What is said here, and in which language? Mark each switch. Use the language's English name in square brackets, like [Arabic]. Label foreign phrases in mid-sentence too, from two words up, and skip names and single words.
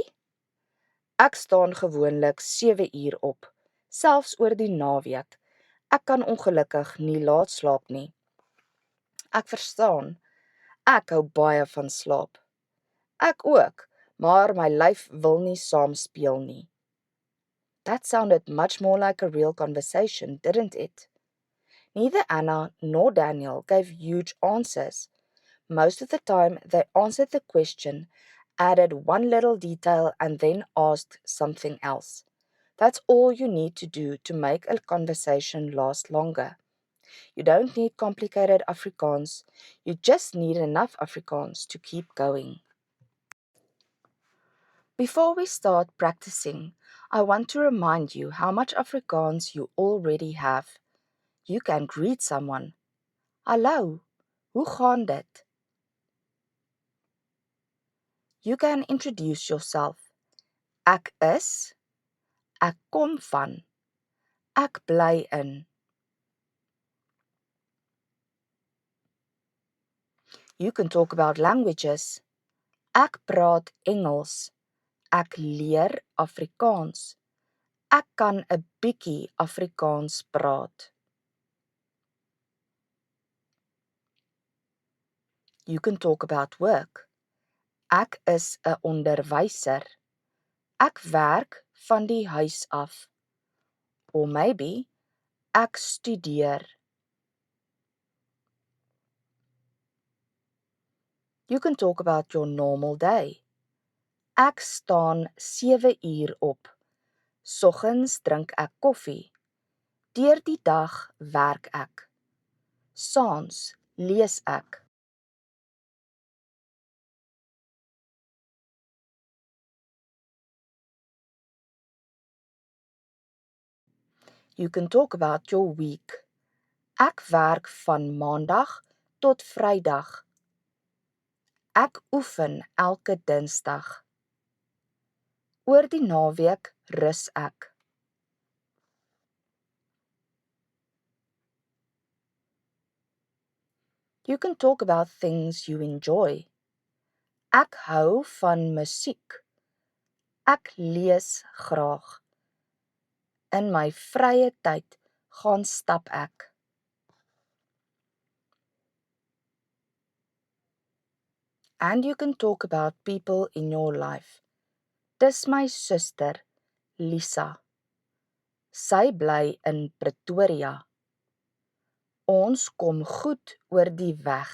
[Afrikaans] Ek staan gewoonlik 7 uur op, selfs oor die naweek. Ek kan ongelukkig nie laat slaap nie. Ek verstaan. Ek hou baie van slaap. Ek ook, maar my lyf wil nie saam speel nie. [English] That sounded much more like a real conversation, didn't it? Neither Anna nor Daniel gave huge answers. Most of the time, they answered the question, added one little detail, and then asked something else. That's all you need to do to make a conversation last longer. You don't need complicated Afrikaans, you just need enough Afrikaans to keep going. Before we start practicing, I want to remind you how much Afrikaans you already have. You can greet someone. [Afrikaans] Hallo, hoe gaan dit? [English] You can introduce yourself. [Afrikaans] Ek is, ek kom van, ek bly in. [English] You can talk about languages. [Afrikaans] Ek praat Engels. Ek leer Afrikaans. Ek kan 'n bietjie Afrikaans praat. [English] You can talk about work. [Afrikaans] Ek is 'n onderwyser. Ek werk van die huis af. [English] Or maybe [Afrikaans] ek studeer. [English] You can talk about your normal day. [Afrikaans] Ek staan 7 uur op. Soggens drink ek koffie. Deur die dag werk ek. Saans lees ek. [English] You can talk about your week. [Afrikaans] Ek werk van Maandag tot Vrydag. Ek oefen elke Dinsdag. Oor die naweek rus ek. [English] You can talk about things you enjoy. [Afrikaans] Ek hou van musiek. Ek lees graag. In my vrye tyd gaan stap ek. [English] And you can talk about people in your life. [Afrikaans] Dis my suster, Lisa. Sy bly in Pretoria. Ons kom goed oor die weg.